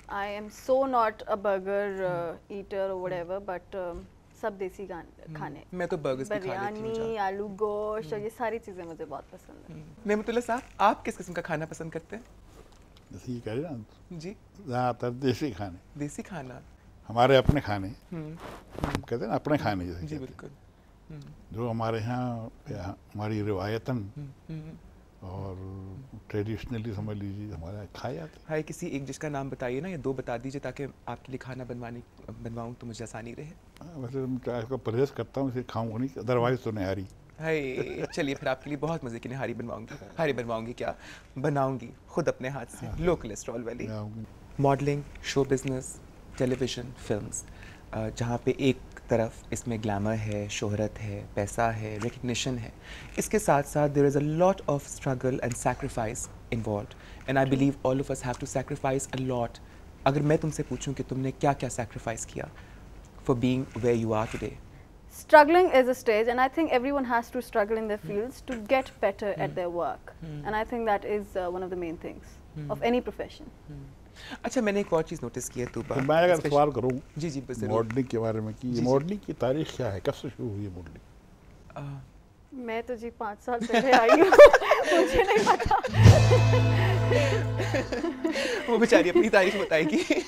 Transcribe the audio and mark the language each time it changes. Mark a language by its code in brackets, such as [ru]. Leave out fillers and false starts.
[en] I am so not a burger eater or whatever, but [hi] सब देसी खाने. मैं तो burgers भी खा लेती हूँ. बिरयानी, आलू गोश्त और ये सारी चीज़ें मुझे बहुत पसंद हैं. नेमतुल्लाह साहब, आप किस किस्म का खाना पसंद करते हैं? जैसे ये कह रहे हैं ना, जी. ज़्यादातर देसी खाने, देसी खाना. हमारे अपने खाने, कहते हैं ना अपने खाने जैसे जी कहते हैं, बिल्कुल. जो हमारे यहाँ हमारी रिवायतन और ट्रेडिशनली समझ लीजिए हमारे यहाँ खाए जाते हैं. हाय किसी एक डिश का नाम बताइए ना, या दो बता दीजिए ताकि आपके लिए खाना बनवाऊँ तो मुझे आसानी रहे. वैसे मैं इसका परहेज करता हूँ, इसे खाऊंगा नहीं, अदरवाइज तो निहारी. हाय चलिए फिर आपके लिए बहुत मज़े की निहारी बनवाऊंगी क्या बनाऊंगी खुद अपने हाथ से, लो कोलेस्ट्रॉल वाली. Modelling, show business, television, films, जहाँ पे एक तरफ इसमें ग्लैमर है, शोहरत है, पैसा है, रिकग्निशन है, इसके साथ साथ [en] there is a lot [hi] of struggle and sacrifice involved, and I believe all of us have to sacrifice a lot. अगर मैं तुमसे पूछूं कि तुमने क्या क्या सैक्रिफाइस किया [en] For being where you are today? Struggling is a stage, and I think everyone has to struggle in their fields to get better at their work, and I think that is one of the main things of any profession. [hi] अच्छा मैंने एक और चीज़ notice की है तूबा. तो मैं अगर सवाल करूँ जी बस मॉडलिंग के बारे में कि ये मॉडलिंग की तारीख क्या है, कब से शुरू हुई है मॉडलिंग? मैं तो जी 5 साल पहले आई हूँ. मुझे नहीं पता. वो बेचारी अपनी तारीफ बताएगी.